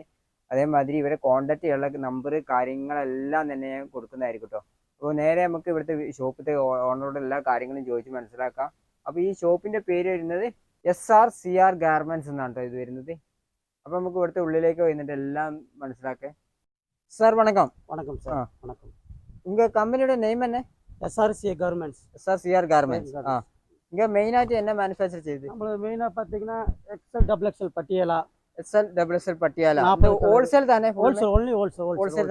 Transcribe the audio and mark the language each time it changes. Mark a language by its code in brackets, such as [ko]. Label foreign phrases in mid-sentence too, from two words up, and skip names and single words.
[ml] അതേമാതിരി ഇവരെ കോൺടാക്ട് ചെയ്യാനുള്ള നമ്പർ കാര്യങ്ങളെല്ലാം തന്നെ ഞാൻ കൊടുക്കുന്നതായിരിക്കും കേട്ടോ. അപ്പോൾ നേരെ നമുക്ക് ഇവിടുത്തെ ഷോപ്പിലത്തെ ഓണറോട് എല്ലാ കാര്യങ്ങളും ചോദിച്ച് മനസ്സിലാക്കാം. അപ്പോൾ ഈ ഷോപ്പിന്റെ പേര് വരുന്നത് SRCR ഗാർമെന്റ്സ് എന്നാണ് കേട്ടോ ഇത് വരുന്നത്. അപ്പോൾ നമുക്ക് ഇവിടുത്തെ ഉള്ളിലേക്ക് വന്നിട്ട് എല്ലാം മനസ്സിലാക്കാം. [ta] சார் வணக்கம். வணக்கம் சார். வணக்கம். உங்க கம்பெனியோட நேம் என்ன? SRCR கார்மெண்ட்ஸ். SRCR கார்மெண்ட்ஸ். இங்க மெயினா என்ன மேனுஃபேக்சர் செய்யுது? நம்ம மெயினா பாத்தீங்கன்னா XL XXL பட்டியாலா. XL XXL பட்டியாலா. ஹோல்சேல் தானே? ஹோல்சேல் only ஹோல்சேல்